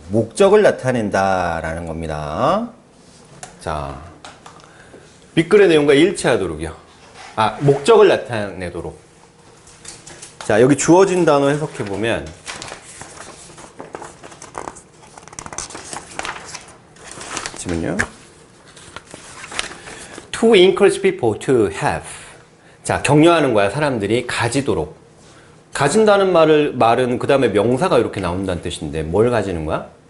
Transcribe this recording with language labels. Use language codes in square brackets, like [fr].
[ko] 목적을 나타낸다 라는 겁니다. 자, 밑글의 내용과 일치하도록이요. 목적을 나타내도록. 자, 여기 주어진 단어 해석해보면 잠시만요. [en] To encourage people to have. [ko] 자, 격려하는 거야. 사람들이 가지도록. 가진다는 말은 그 다음에 명사가 이렇게 나온다는 뜻인데 뭘 가지는 거야?